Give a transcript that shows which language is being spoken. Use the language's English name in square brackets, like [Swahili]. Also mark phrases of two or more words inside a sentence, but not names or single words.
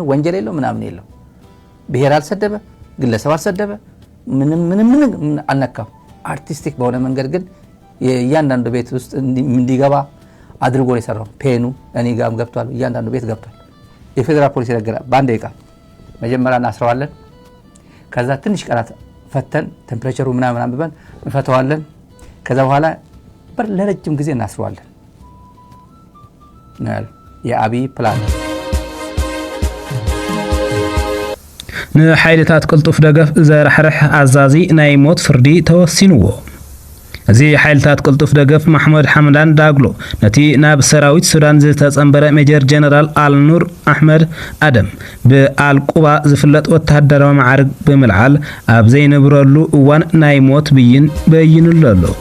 [Amharic] ወንጀል የለው ምናምን የለው። ብሔር አልሰደበ፣ ግለሰብ አልሰደበ፣ ምንም አልነካም። አርቲስቲክ በሆነ መንገድ ግን እያንዳንዱ ቤት ውስጥ እንዲገባ አድርጎ ነው የሰራው። ፔኑ እኔ ጋርም ገብቷል፣ እያንዳንዱ ቤት ገብቷል። የፌደራል ፖሊስ ይነገራል። በአንድ ደቂቃ መጀመሪያ እናስረዋለን። ከዛ ትንሽ ቀናት ፈተን ቴምፕሬቸሩ ምናምን አንብበን እንፈተዋለን። ከዛ በኋላ ለረጅም ጊዜ እናስረዋለን ነው የአብይ ፕላን። [Tigrinya] ንሓይልታት ቅልጡፍ ደገፍ ዘረሕርሕ አዛዚ ናይ ሞት ፍርዲ ተወሲንዎ። እዚ ሓይልታት ቅልጡፍ ደገፍ ማሕመድ ሓምዳን ዳግሎ ነቲ ናብ ሰራዊት ሱዳን ዝተጸንበረ ሜጀር ጀነራል አልኑር አሕመድ አደም ብአልቁባ ዝፍለጥ ወታደራዊ ማዕርግ ብምልዓል ኣብ ዘይነብረሉ እዋን ናይ ሞት ብይን በይንሉ ኣሎ።